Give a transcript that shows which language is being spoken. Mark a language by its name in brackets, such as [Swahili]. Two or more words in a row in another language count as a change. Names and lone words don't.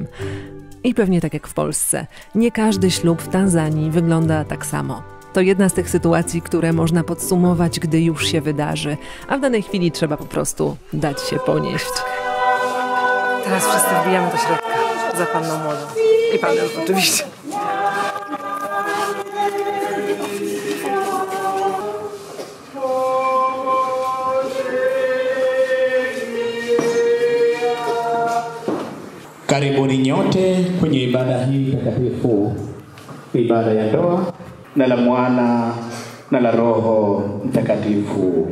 [Polish] I pewnie tak jak w Polsce, nie każdy ślub w Tanzanii wygląda tak samo. To jedna z tych sytuacji, które można podsumować, gdy już się wydarzy, a w danej chwili trzeba po prostu dać się ponieść. Teraz wszyscy wbijamy do środka, za panną młodą. I panem oczywiście. [Swahili] Karibuni nyote kwenye ibada hii takatifu, ibada ya ndoa na la Mwana na la Roho Mtakatifu.